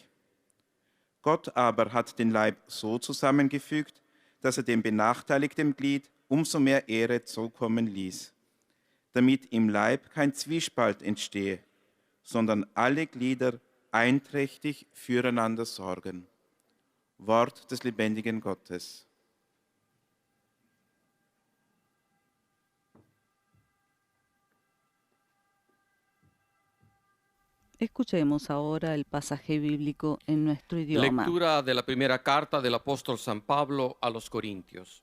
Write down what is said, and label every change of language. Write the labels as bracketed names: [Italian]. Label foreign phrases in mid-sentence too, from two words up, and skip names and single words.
[German] Gott aber hat den Leib so zusammengefügt, dass er dem benachteiligten Glied umso mehr Ehre zukommen ließ, damit im Leib kein Zwiespalt entstehe, sondern alle Glieder einträchtig füreinander sorgen. Wort des lebendigen Gottes. [Spanish] Escuchemos ahora el pasaje bíblico en nuestro idioma. Lectura de la primera carta del apóstol San Pablo a los Corintios.